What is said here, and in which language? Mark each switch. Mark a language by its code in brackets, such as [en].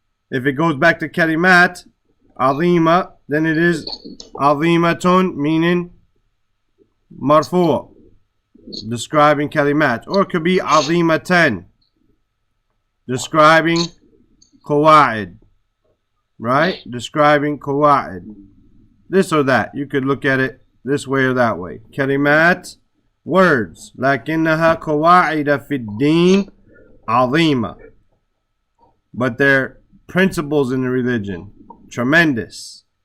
[en] If it goes back to kalimat, azima, then it is azimatun, meaning marfu', describing kalimat. Or it could be azimatan, describing qawaid, right? Describing qawaid. This or that. You could look at it this way or that way. Kalimat, words. [ar] لكنها قواعد في الدين عظيمة. [en] But they're principles in the religion. Tremendous.